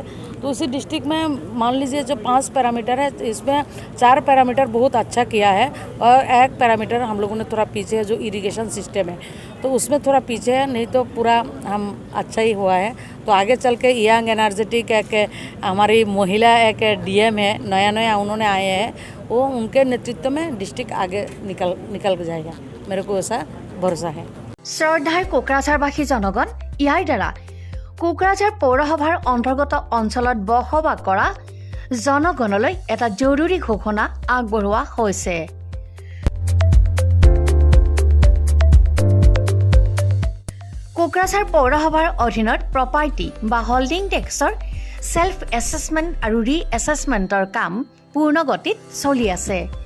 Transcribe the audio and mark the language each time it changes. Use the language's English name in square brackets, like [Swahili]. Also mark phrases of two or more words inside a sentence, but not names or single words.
[Hindi] तो उसी डिस्ट्रिक्ट में मान लीजिए जो 5 पैरामीटर है इसमें 4 पैरामीटर बहुत अच्छा किया है और 1 पैरामीटर हम लोगों ने थोड़ा पीछे है जो [English] irrigation system [Hindi] है, तो उसमें थोड़ा पीछे है, नहीं तो पूरा हम अच्छा ही हुआ है। तो आगे चल के [English] young energetic [Hindi] एक हमारी महिला एक डीएम है, नया उन्होंने आए हैं, वो उनके नेतृत्व में डिस्ट्रिक्ट आगे निकल जाएगा, मेरे को ऐसा भरोसा है। [Assamese] শ্ৰদ্ধাৰ কোকৰাঝাৰবাসী জনগণ ইয়াৰ দ্বাৰা কোকৰাঝাৰ পৌৰসভাৰ অন্তৰ্গত অঞ্চলত বসবাস কৰা জনগণলৈ এটা জৰুৰী ঘোষণা আগবঢ়োৱা হৈছে। কোকৰাঝাৰ পৌৰসভাৰ অধীনত প্ৰপাৰ্টি বা [English] holding tax self assessment [Assamese] আৰু ৰি এছেছমেণ্টৰ কাম পূৰ্ণ গতিত চলি আছে।